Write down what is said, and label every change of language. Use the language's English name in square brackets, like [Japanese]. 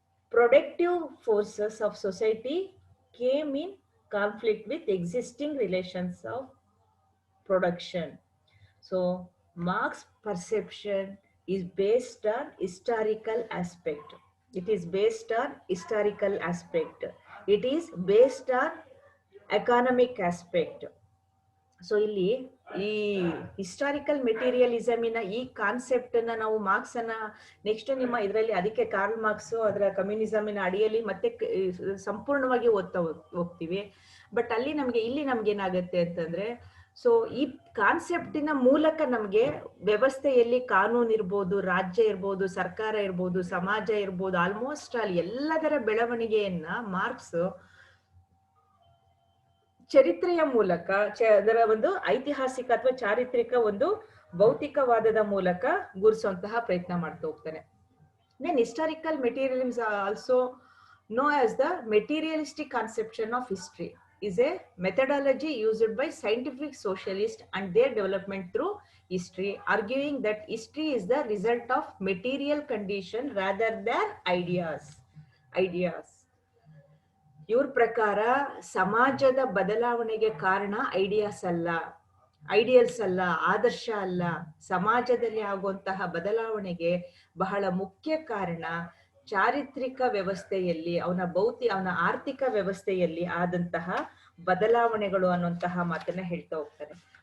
[English] productive forces of society came in conflict with existing relations of production. So Marx's perception is based on historical aspect. It is based on historical aspect. It is based on economic aspect. [Kannada] So ಇಲ್ಲಿ ಈ historical ಮೆಟೀರಿಯಲಿಸಮಿನ ಈ concept ಅನ್ನ ನಾವು marks ಅನ್ನ next ನಿಮ್ಮ ಇದರಲ್ಲಿ ಅದಕ್ಕೆ Karl marks ಅದರ ಕಮ್ಯುನಿಸಮಿನ ಅಡಿಯಲ್ಲಿ ಮತ್ತೆ ಸಂಪೂರ್ಣವಾಗಿ ಓದ್ತಾ ಹೋಗ್ತೀವಿ. ಬಟ್ ಅಲ್ಲಿ ನಮ್ಗೆ ಇಲ್ಲಿ ನಮ್ಗೆ ಏನಾಗುತ್ತೆ ಅಂತಂದ್ರೆ, ಸೊ ಈ ಕಾನ್ಸೆಪ್ಟಿನ ಮೂಲಕ ನಮ್ಗೆ ವ್ಯವಸ್ಥೆಯಲ್ಲಿ ಕಾನೂನು ಇರ್ಬೋದು, ರಾಜ್ಯ ಇರ್ಬೋದು, ಸರ್ಕಾರ ಇರ್ಬೋದು, ಸಮಾಜ ಇರ್ಬೋದು, ಆಲ್ಮೋಸ್ಟ್ ಅಲ್ಲಿ ಎಲ್ಲದರ ಬೆಳವಣಿಗೆಯನ್ನ ಮಾರ್ಕ್ಸ್ ಚರಿತ್ರೆಯ ಮೂಲಕ ಅದರ ಒಂದು ಐತಿಹಾಸಿಕ ಅಥವಾ ಚಾರಿತ್ರಿಕ ಒಂದು ಭೌತಿಕವಾದದ ಮೂಲಕ ಗುರುಸುವಂತಹ ಪ್ರಯತ್ನ ಮಾಡ್ತಾ ಹೋಗ್ತಾನೆ. [English] Then historical materialism is also known as the materialistic conception of history, is a methodology used by scientific socialists and their development through history, arguing that history is the result of material condition rather than ideas. [Kannada] ಇವ್ರ ಪ್ರಕಾರ ಸಮಾಜದ ಬದಲಾವಣೆಗೆ ಕಾರಣ ideas ಅಲ್ಲ, ideals ಅಲ್ಲ, ಆದರ್ಶ ಅಲ್ಲ. ಸಮಾಜದಲ್ಲಿ ಆಗುವಂತಹ ಬದಲಾವಣೆಗೆ ಬಹಳ ಮುಖ್ಯ ಕಾರಣ ಚಾರಿತ್ರಿಕ ವ್ಯವಸ್ಥೆಯಲ್ಲಿ, ಅವನ ಆರ್ಥಿಕ ವ್ಯವಸ್ಥೆಯಲ್ಲಿ ಆದಂತಹ ಬದಲಾವಣೆಗಳು ಅನ್ನುವಂತಹ ಮಾತನ್ನ ಹೇಳ್ತಾ ಹೋಗ್ತಾರೆ.